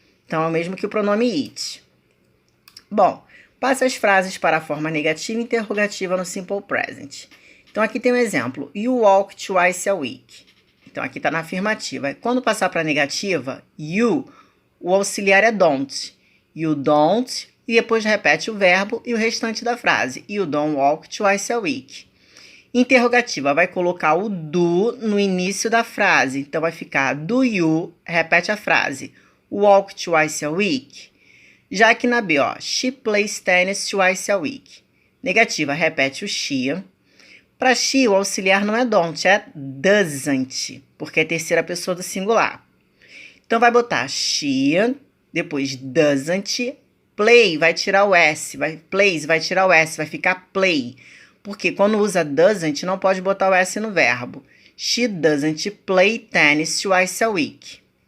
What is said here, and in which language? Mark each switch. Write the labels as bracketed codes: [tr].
[pt] Então, é o mesmo que o pronome it. Bom, passe as frases para a forma negativa e interrogativa no simple present. Então, aqui tem um exemplo. [en] You walk twice a week. [pt] Então, aqui está na afirmativa. Quando passar para a negativa, you, o auxiliar é don't. You don't, e depois repete o verbo e o restante da frase. [en] You don't walk twice a week. [pt] Interrogativa, vai colocar o do no início da frase. Então, vai ficar do you, repete a frase. [en] Walk twice a week. [pt] Já aqui na B, ó, [en] she plays tennis twice a week. [pt] Negativa, repete o she. Para she, o auxiliar não é don't, é doesn't, porque é terceira pessoa do singular. Então, vai botar she, depois doesn't, play, vai tirar o S, plays, vai tirar o S, vai ficar play. Porque quando usa doesn't, não pode botar o S no verbo. [en] She doesn't play tennis twice a week.